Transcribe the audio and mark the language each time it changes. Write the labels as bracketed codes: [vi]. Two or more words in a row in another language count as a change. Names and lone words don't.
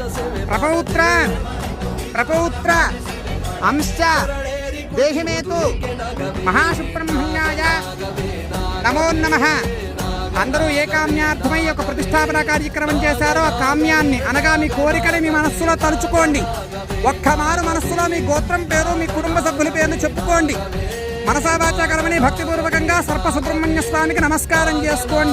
[sa] प्रपौत्र अंश्च देहि मे तु महासुब्रह्मण्याय नमो नमः। [te] అందరూ ఏ కామ్యార్థమై ఒక ప్రతిష్టాపన కార్యక్రమం చేశారో ఆ కామ్యాన్ని అనగా మీ కోరికని మీ మనస్సులో తలుచుకోండి. ఒక్కమారు మనస్సులో మీ గోత్రం పేరు మీ కుటుంబ సభ్యుల పేరును చెప్పుకోండి. మనసావాచాకరమని భక్తిపూర్వకంగా సర్పసుబ్రహ్మణ్య స్వామికి నమస్కారం చేసుకోండి.